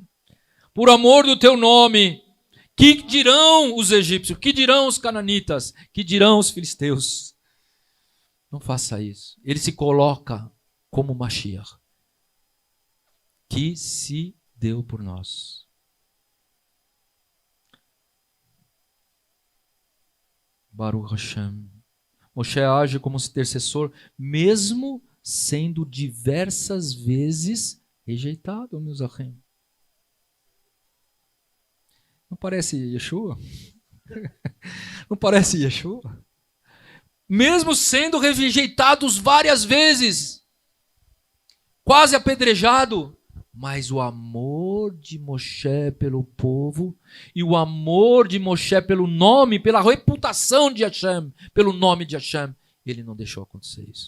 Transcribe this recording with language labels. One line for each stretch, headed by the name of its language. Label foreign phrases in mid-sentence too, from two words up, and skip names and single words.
Portuguese: Por amor do teu nome. Que dirão os egípcios? Que dirão os cananitas? Que dirão os filisteus? Não faça isso. Ele se coloca como Mashiach, que se deu por nós.
Hebrew: ברוך השם.
Portuguese: Moshe age como intercessor, mesmo sendo diversas vezes rejeitado, meus achim. Não parece Yeshua? Não parece Yeshua? Mesmo sendo rejeitados várias vezes, quase apedrejado, mas o amor de Moshe pelo povo e o amor de Moshe pelo nome, pela reputação de Hashem, pelo nome de Hashem, ele não deixou acontecer isso.